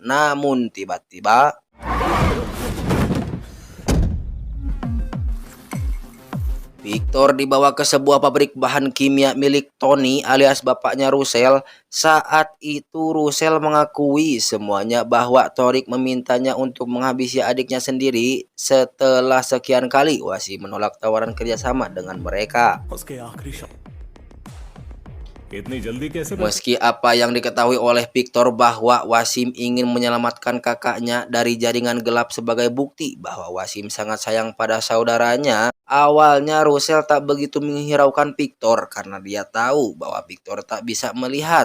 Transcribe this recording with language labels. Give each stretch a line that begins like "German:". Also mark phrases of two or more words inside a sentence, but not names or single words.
Indonesian: Namun tiba-tiba Victor dibawa ke sebuah pabrik bahan kimia milik Tony alias bapaknya Russell. Saat itu Russell mengakui semuanya bahwa Torik memintanya untuk menghabisi adiknya sendiri. Setelah sekian kali Wasim menolak tawaran kerjasama dengan mereka.
Hindi: उसके आखिरी शब्द इतनी जल्दी कैसे
Indonesian: Meski apa yang diketahui oleh Victor bahwa Wasim ingin menyelamatkan kakaknya dari jaringan gelap sebagai bukti bahwa Wasim sangat sayang pada saudaranya, awalnya Russell tak begitu menghiraukan Victor karena dia tahu bahwa Victor tak bisa melihat.